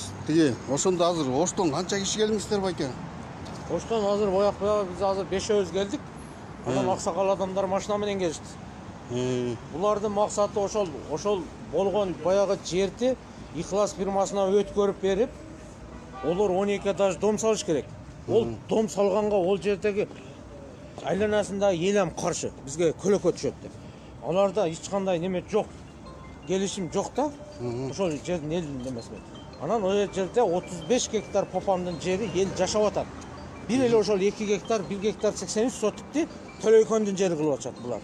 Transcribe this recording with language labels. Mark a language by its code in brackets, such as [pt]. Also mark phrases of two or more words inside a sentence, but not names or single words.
[ky] Тиги, ошондо азыр Оштон канча киши келдиңиздер байке? Оштон азыр бояк биз азыр 5-өбүз келдик. Анан аксакал адамдар машина менен келишти. Булардын максаты ошол болгон баягы жерди Ыйкылас фирмасына өткөрүп берип, олар 12 [ru] этаж дом [ky] салыш керек. Ол дом салганга ол жердеги айланасында элем каршы, бизге көлөкө түшөт деп. Аларда эч кандай неме жок, келишим жок да. Ошол жердин элдин немеси. Анан ол жерде 35 гектар Попандын жери эл жашап атат. Бир эле ошол 2 гектар, 1 гектар 83 сотукты Төлөйкөндүн жери кылып атышат булар.